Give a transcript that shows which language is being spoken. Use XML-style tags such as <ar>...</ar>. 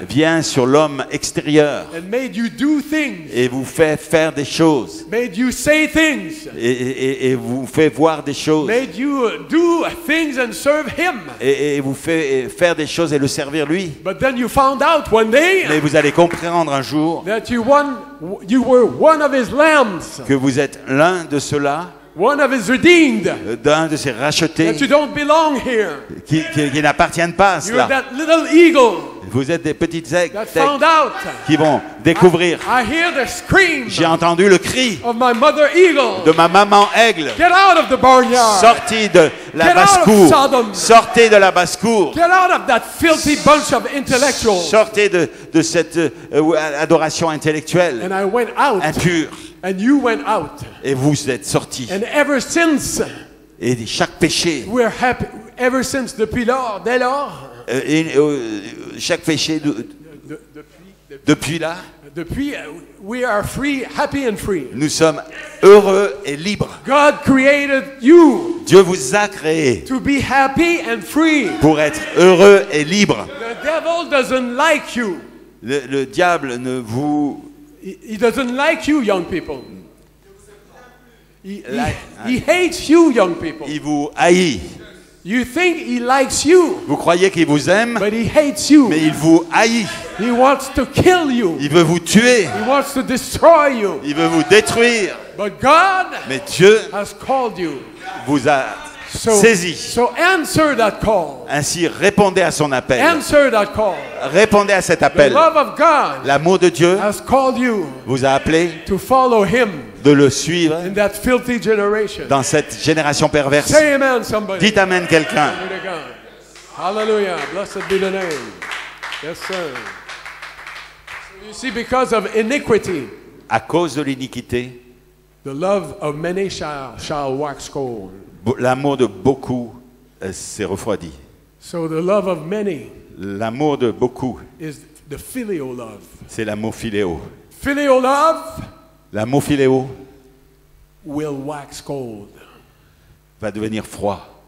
<fr>vient sur l'homme extérieur</fr> <en>and made you do things,</en> <fr>et vous fait faire des choses.</fr> <en>made you say things,</en> <fr>Et vous fait voir des choses.</fr> <en>made you do things and serve him.</en> <fr>Et vous fait faire des choses et le servir lui.</fr> <en>But then you found out one</en> <fr>Mais</fr> <en>day</en> <fr>vous allez comprendre un jour</fr> <en>that you were one of his lambs,</en> <fr>que vous êtes l'un de ceux-là,</fr> <en>one of his redeemed,</en> <fr>d'un de ces rachetés</fr> <en>that you don't belong here.</en> <fr>qui n'appartiennent pas à</fr> <en>You're</en> <fr>cela.</fr> <en>that little eagle</en> <fr>Vous êtes des petites aigles</fr> <en>that found out.</en> <fr>qui vont découvrir.</fr> <en>I hear the scream</en> <fr>J'ai entendu le cri</fr> <en>of my mother eagle.</en> <fr>de ma maman aigle.</fr> <en>Get out of the barnyard.</en> <fr>Sortez de la</fr> <en>Get out of</en> <fr>basse-cour.</fr> <en>Sodom.</en> <fr>Sortez de la basse-cour.</fr> <en>Get out of that filthy bunch of intellectuals.</en> <fr>Sortez de cette adoration intellectuelle</fr> <en>And I went out,</en> <fr>impure.</fr> <en>and you went out.</en> <fr>Et vous êtes sortis.</fr> <en>And ever since,</en> <fr>Et chaque péché,</fr> <en>we're happy. Ever since,</en> <fr>depuis lors, dès lors, chaque péché depuis là, depuis,</fr> <en>we are free, happy and free.</en> <fr>nous sommes heureux et libres.</fr> <en>God created you</en> <fr>Dieu vous a créé</fr> <en>to be happy and free.</en> <fr>pour être heureux et libre.</fr> <en>The devil doesn't like you.</en> <fr>Le diable ne vous...</fr> <en>He doesn't like you, young people. He Like- hates you, young people.</en> <fr>Il vous haït.</fr> <en>You think he likes you,</en> <fr>Vous croyez qu'il vous aime,</fr> <en>but he hates you.</en> <fr>mais il vous haït.</fr> <en>He wants to kill you.</en> <fr>Il veut vous tuer.</fr> <en>He wants to destroy you.</en> <fr>Il veut vous détruire.</fr> <en>But God</en> <fr>Mais Dieu</fr> <en>has called you.</en> <fr>vous a</fr> <en>So,</en> <fr>saisi.</fr> <en>so answer that call.</en> <fr>Ainsi, répondez à son appel.</fr> <en>Answer that call.</en> <fr>Répondez à cet</fr> <en>The</en> <fr>appel.</fr> <en>love of God</en> <fr>L'amour de Dieu</fr> <en>has called you</en> <fr>vous a appelé</fr> <en>to follow him</en> <fr>de le suivre</fr> <en>in that filthy generation.</en> <fr>dans cette génération perverse.</fr> <en>Say amen, somebody.</en> <fr>Dites amen quelqu'un.</fr> <en>Glory to God. Hallelujah. Blessed be the name. Yes, sir. So you see, because of iniquity,</en> <fr>À cause de l'iniquité,</fr> <en>the love of many shall wax cold.</en> <fr>l'amour de beaucoup s'est refroidi.</fr> <en>So the love of many</en> <fr>L'amour de beaucoup,</fr> <en>is the filial love.</en> <fr>c'est l'amour philéo.</fr> <en>Filial love</en> <fr>L'amour philéo</fr> <en>will wax cold</en> <fr>va devenir froid</fr>